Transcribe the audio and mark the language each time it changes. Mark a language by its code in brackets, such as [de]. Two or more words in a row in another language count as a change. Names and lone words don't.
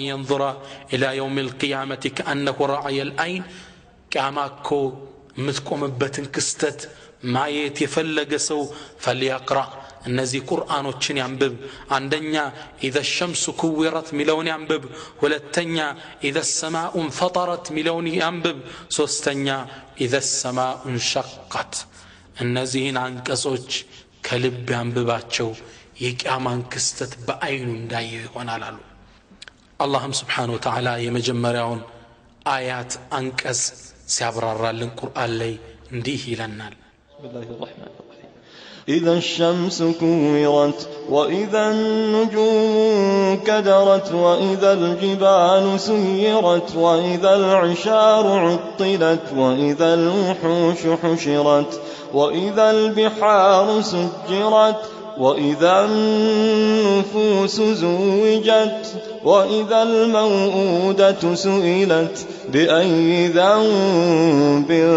[ar] ينظر الى يوم القيامه كانه راعي العين [am] ቂያማኮ ምትቆምበትን ክስተት ማየት የፈለገ ሰው فليقرأ እነዚህ ቁርአኖችን ያንብብ አንደኛ [ar] اذا الشمس كورت [am] ሚለውን ያንብብ ሁለተኛ [ar] اذا السماء انفطرت [am] ሚለውን ያንብብ ሶስተኛ [ar] اذا السماء انشقت [am] እነዚህን አንቀጾች ከልብ ያንብባቸው የቂያማን ክስተት በአይኑ እንዳየው ይሆናል አሉ አላህም [ar] سبحانه وتعالى [am] የመጀመሪያውን አያት አንቀጽ ሲያብራራልን ቁርአን ላይ እንዲህ ይለናል [ar] إذا الشمس كورت وإذا النجوم كدرت وإذا الجبال سيرت وإذا العشار عطلت وإذا الوحوش حشرت وإذا البحار سجرت وإذا النفوس زوجت وإذا الموءودة سئلت بأي ذنب